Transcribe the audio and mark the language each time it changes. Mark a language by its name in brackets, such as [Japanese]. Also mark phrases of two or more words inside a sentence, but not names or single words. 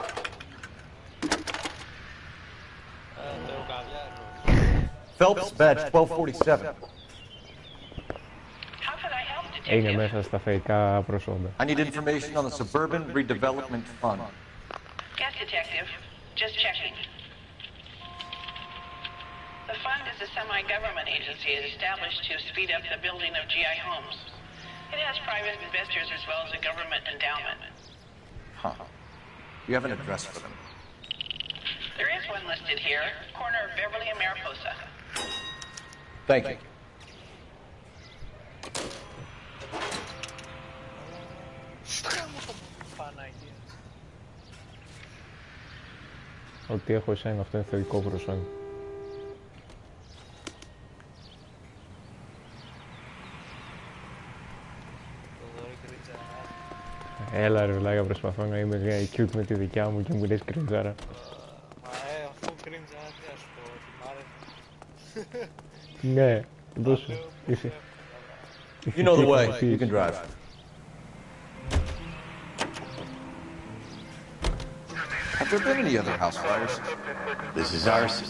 [English] Phelps, badge 1247. [Greek] Είναι μέσα στα φεϊκά προσόντα. [English] I need information on the Suburban Redevelopment Fund. Yes, detective. Just checking. The fund is a semi-government agency established to speed up the building of GI homes. It has private investors as well as a government endowment. Huh. You have an address for them? There is one listed here, corner of Beverly and Mariposa. Thank you. [Greek] Ό,τι έχω εσένα, αυτό είναι θεϊκό προσόν. Έλα ρε βλάκα, προσπαθώ να είμαι cute με τη δικιά μου και μου λες κριντζάρα. Αφού κριντζάρα, τι ας πω, τι μ' άρεσε. Ναι, δώσου, είσαι. [English] You know the way, you can drive. Have there been any other house fires? This is arson.